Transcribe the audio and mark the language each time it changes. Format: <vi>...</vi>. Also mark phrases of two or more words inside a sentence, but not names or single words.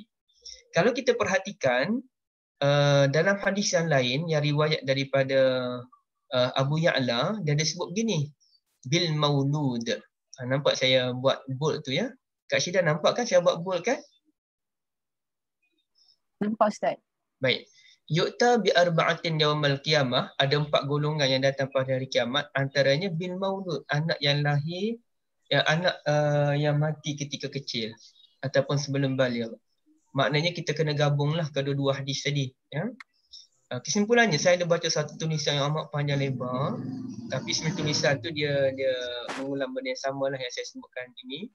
<ms>Kalau kita perhatikan dalam hadis yang lain yang riwayat daripada Abu Ya'la, dia ada sebut begini,</ms> <ar>bil maulud.</ar> <ms>Nampak saya buat bold tu, ya? Kak Syida nampak kan saya buat bold kan? Nampak Ustaz. Baik.</ms> <ar>Yu'ta bi arba'atin yaumal qiyamah,</ar> <ms>ada 4 golongan yang datang pada hari kiamat, antaranya</ms> <ar>bil maulud,</ar> <ms>anak yang lahir, anak yang mati ketika kecil ataupun sebelum baligh. Maknanya kita kena gabunglah kedua-dua hadis tadi, ya. Kesimpulannya, saya ada baca satu tulisan yang amat panjang lebar, tapi sebenarnya tulisan tu dia mengulang benda yang samalah yang saya sebutkan ini.</ms>